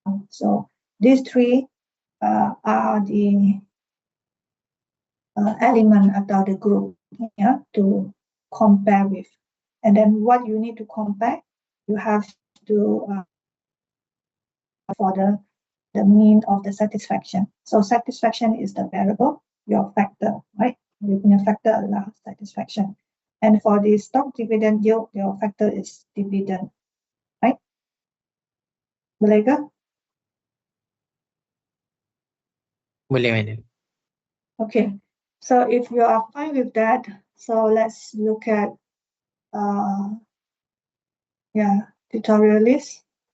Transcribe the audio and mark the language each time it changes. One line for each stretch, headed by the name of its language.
English: So these 3 are the element
Malay: atau
English: the group, yeah, to compare with. And then what you need to compare, you have to for the mean of the satisfaction. So satisfaction is the variable, your factor, right?
Malay: You punya factor adalah satisfaction.
English: And for the stock dividend yield, your factor is dividend, right?
Malay: Boleh ke? Boleh, Madam.
English: Okay, so if you are fine with that, so let's look at tutorial list.